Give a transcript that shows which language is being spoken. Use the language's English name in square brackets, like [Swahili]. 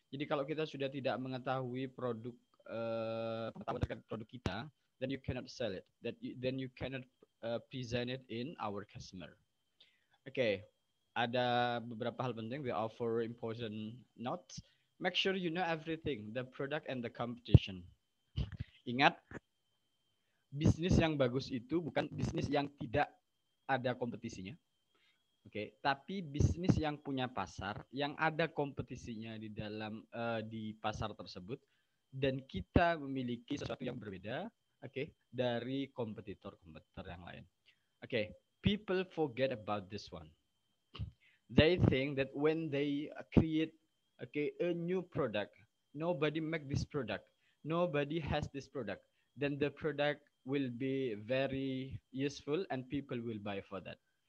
[Indonesian] Jadi kalau kita sudah tidak mengetahui pengetahuan terkait produk kita, [English] then you cannot sell it. Then you cannot present it in our customer. [Indonesian] Ada beberapa hal penting. [English] We offer important notes. Make sure you know everything, the product and the competition. [Indonesian] Ingat, bisnis yang bagus itu bukan bisnis yang tidak ada kompetisinya. Tapi bisnis yang punya pasar, yang ada kompetisinya di dalam di pasar tersebut, dan kita memiliki sesuatu yang berbeda, dari kompetitor yang lain. [English] People forget about this one. They think that when they create a new product, nobody make this product, nobody has this product, then the product will be very useful and people will buy for that.